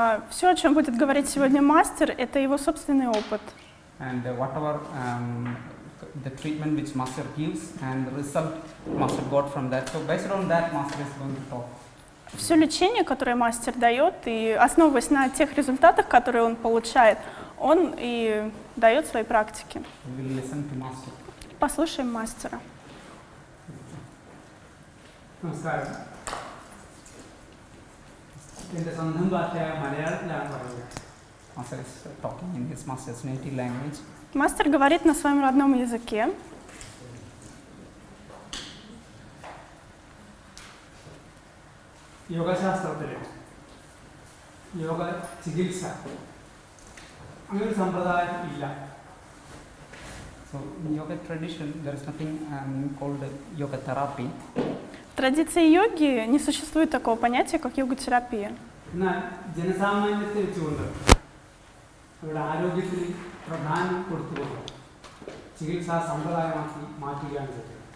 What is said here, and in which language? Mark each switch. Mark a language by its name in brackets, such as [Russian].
[Russian] Все, о чем будет говорить сегодня мастер, это его собственный опыт. [English] And whatever the treatment which Master gives and the result Master got from that. So based on that, Master is going to talk. [Russian] Все лечение, которое мастер дает, и основываясь на тех результатах, которые он получает, он и дает свои практики. [English] We will listen to Master. [Russian] Послушаем мастера. [Malayalam] നമസ്കാരം. എൻ്റെ സ്വന്തം ഭാഷയായ മലയാളത്തിലാണ് പറയുന്നത്. [English] Master is talking in his Master's native language. [Russian] Мастер говорит на своем родном языке. [Malayalam] യോഗശാസ്ത്രത്തിൽ yoga ചികിത്സ അങ്ങനെ സമ്പ്രദായം ഇല്ല. [English] So in yoga tradition, there is nothing called yoga therapy. [Russian] В традиции йоги не существует такого понятия, как йога-терапия. [Malayalam] എന്നാൽ ജനസാമാന്യത്തെ വെച്ചുകൊണ്ട് അവരുടെ ആരോഗ്യത്തിന് പ്രധാനം കൊടുത്തുകൊണ്ട് ചികിത്സാ സമ്പ്രദായമാക്കി മാറ്റുകയാണ് ചെയ്തത്.